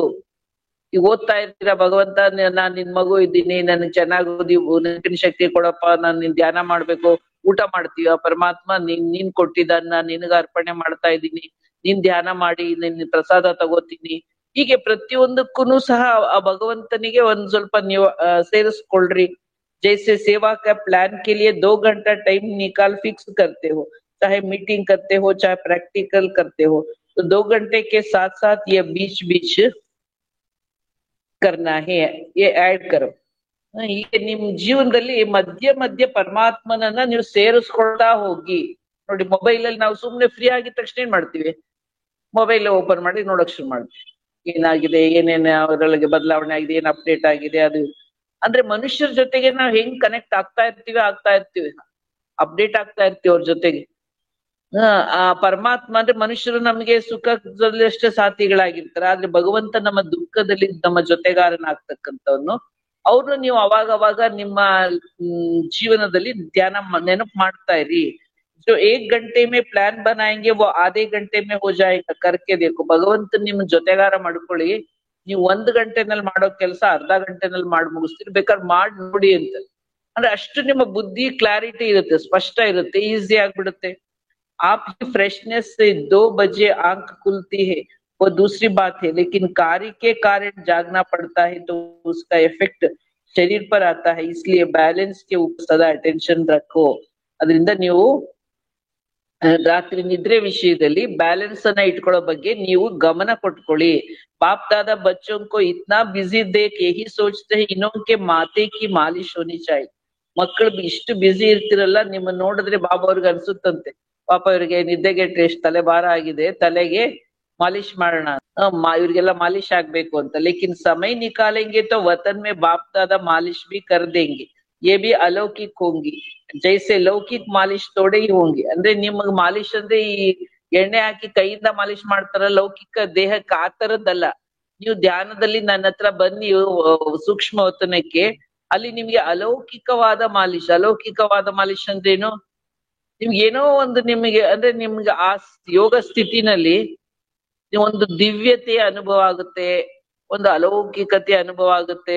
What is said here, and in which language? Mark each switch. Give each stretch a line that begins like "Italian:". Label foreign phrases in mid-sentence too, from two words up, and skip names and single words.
Kannada: ಈಗ ಓದ್ತಾ ಇರ್ತೀರಾ, ಭಗವಂತ ನಾನ್ ನಿನ್ ಮಗು ಇದ್ದೀನಿ, ನನ್ಗೆ ಚೆನ್ನಾಗಿ ನೆನಪಿನ ಶಕ್ತಿ ಕೊಡಪ್ಪ, ನಾನ್ ನಿನ್ ಧ್ಯಾನ ಮಾಡ್ಬೇಕು. ಊಟ ಮಾಡ್ತೀವ, ಪರಮಾತ್ಮ ನೀನ್ ಕೊಟ್ಟಿದ್ದನ್ನ ನಿನಗ ಅರ್ಪಣೆ ಮಾಡ್ತಾ ಇದ್ದೀನಿ, ನೀನ್ ಧ್ಯಾನ ಮಾಡಿ ನಿನ್ ಪ್ರಸಾದ ತಗೋತೀನಿ. ಹೀಗೆ ಪ್ರತಿಯೊಂದಕ್ಕೂ ಸಹ ಆ ಭಗವಂತನಿಗೆ ಒಂದ್ ಸ್ವಲ್ಪ ನೀವು ಸೇರಿಸ್ಕೊಳ್ರಿ.
Hindi: जैसे सेवा का प्लान के लिए 2 घंटा टाइम निकाल फिक्स करते हो, चाहे मीटिंग करते हो चाहे प्रैक्टिकल करते हो, तो 2 घंटे के साथ साथ ये बीच बीच करना है, ये ऐड करो.
Kannada: ಹೀಗೆ ನಿಮ್ ಜೀವನದಲ್ಲಿ ಮಧ್ಯ ಮಧ್ಯ ಪರಮಾತ್ಮನನ್ನ ನೀವು ಸೇರಿಸ್ಕೊಳ್ತಾ ಹೋಗಿ. ನೋಡಿ, ಮೊಬೈಲ್ ಅಲ್ಲಿ ನಾವು ಸುಮ್ನೆ ಫ್ರೀ ಆಗಿದ ತಕ್ಷಣ ಏನ್ ಮಾಡ್ತೀವಿ, ಮೊಬೈಲ್ ಓಪನ್ ಮಾಡಿ ನೋಡಕ್ ಶುರು ಮಾಡ್ತೀವಿ. ಏನಾಗಿದೆ, ಏನೇನು ಅದರೊಳಗೆ ಬದಲಾವಣೆ ಆಗಿದೆ, ಏನ್ ಅಪ್ಡೇಟ್ ಆಗಿದೆ, ಅದು ಅಂದ್ರೆ ಮನುಷ್ಯರ ಜೊತೆಗೆ ನಾವು ಹೆಂಗ್ ಕನೆಕ್ಟ್ ಆಗ್ತಾ ಇರ್ತೀವಿ, ಅಪ್ಡೇಟ್ ಆಗ್ತಾ ಇರ್ತೀವಿ ಅವ್ರ ಜೊತೆಗೆ. ಆ ಪರಮಾತ್ಮ ಅಂದ್ರೆ ಮನುಷ್ಯರು ನಮ್ಗೆ ಸುಖದಲ್ಲಿ ಅಷ್ಟೇ ಸಾಥಿಗಳಾಗಿರ್ತಾರೆ, ಆದ್ರೆ ಭಗವಂತ ನಮ್ಮ ದುಃಖದಲ್ಲಿ ನಮ್ಮ ಜೊತೆಗಾರನಾಗ್ತಕ್ಕಂಥವ್ನು. ಅವ್ರನ್ನ ನೀವು ಅವಾಗ ನಿಮ್ಮ ಜೀವನದಲ್ಲಿ ಧ್ಯಾನ ನೆನಪು ಮಾಡ್ತಾ ಇರಿ.
Hindi: जो 1 घंटे में प्लान बनाएंगे वो आधे घंटे में हो जाएगा, करके देखो.
Kannada: ಭಗವಂತ ನಿಮ್ ಜೊತೆಗಾರ ಮಾಡ್ಕೊಳ್ಳಿ. ನೀವು 1 ಗಂಟೆನಲ್ಲಿ ಮಾಡೋ ಕೆಲಸ ಅರ್ಧ ಗಂಟೆನಲ್ಲಿ ಮಾಡಿ ಮುಗಿಸ್ತೀರಿ, ಬೇಕಾದ್ರೆ ಮಾಡಿ ನೋಡಿ ಅಂತ. ಅಂದ್ರೆ ಅಷ್ಟು ನಿಮ್ಮ ಬುದ್ಧಿ ಕ್ಲಾರಿಟಿ ಇರುತ್ತೆ, ಸ್ಪಷ್ಟ ಇರುತ್ತೆ, ಈಸಿ ಆಗ್ಬಿಡುತ್ತೆ.
Hindi: आपकी फ्रेशनेस से 2 बजे आंख खुलती है वो दूसरी बात है, लेकिन कार्य के कारण जागना पड़ता है तो उसका इफेक्ट शरीर पर आता है, इसलिए बैलेंस के ऊपर सदा अटेंशन रखो.
Kannada: ಅದರಿಂದ ನೀವು ರಾತ್ರಿ ನಿದ್ರೆ ವಿಷಯದಲ್ಲಿ ಬ್ಯಾಲೆನ್ಸ್ ಅನ್ನ ಇಟ್ಕೊಳ್ಳೋ ಬಗ್ಗೆ ನೀವು ಗಮನ ಕೊಟ್ಕೊಳ್ಳಿ.
Hindi: बाप दादा बच्चों को इतना बिजी देख यही सोचते हैं इनके माथे की मालिश होनी चाहिए.
Kannada: ಮಕ್ಕಳು ಇಷ್ಟು ಬಿಸಿ ಇರ್ತಿರಲ್ಲ, ನಿಮ್ಮ ನೋಡಿದ್ರೆ ಬಾಬಾ ಅವ್ರಿಗೆ ಅನ್ಸುತ್ತಂತೆ, ಪಾಪ ಇವ್ರಿಗೆ ನಿದ್ದೆಗೆಟ್ಟು ಎಷ್ಟು ತಲೆ ಭಾರ ಆಗಿದೆ, ತಲೆಗೆ ಮಾಲಿಶ್ ಮಾಡೋಣ, ಇವ್ರಿಗೆಲ್ಲ ಮಾಲಿಶ್ ಆಗ್ಬೇಕು ಅಂತ.
Hindi: लेकिन समय निकालेंगे तो वतन में बाप दादा मालिश भी कर देंगे, ये भी अलौकिक होंगी, जैसे लौकिक मालिश थोड़े ही होंगे.
Kannada: ಅಂದ್ರೆ ನಿಮಗ್ ಮಾಲಿಶ್ ಅಂದ್ರೆ ಈ ಎಣ್ಣೆ ಹಾಕಿ ಕೈಯಿಂದ ಮಾಲಿಶ್ ಮಾಡ್ತಾರ ಲೌಕಿಕ ದೇಹಕ್ಕೆ ಆ ತರದ್ದಲ್ಲ. ನೀವು ಧ್ಯಾನದಲ್ಲಿ ನನ್ನ ಹತ್ರ ಬನ್ನಿ ಸೂಕ್ಷ್ಮ ವತನಕ್ಕೆ, ಅಲ್ಲಿ ನಿಮ್ಗೆ ಅಲೌಕಿಕವಾದ ಮಾಲಿಶ್ ಅಂದ್ರೇನು? ನಿಮ್ಗೆ ಏನೋ ಒಂದು ನಿಮಗೆ ಅಂದ್ರೆ ನಿಮ್ಗೆ ಆ ಯೋಗ ಸ್ಥಿತಿನಲ್ಲಿ ಒಂದು ದಿವ್ಯತೆಯ ಅನುಭವ ಆಗುತ್ತೆ, ಒಂದು ಅಲೌಕಿಕತೆ ಅನುಭವ ಆಗುತ್ತೆ.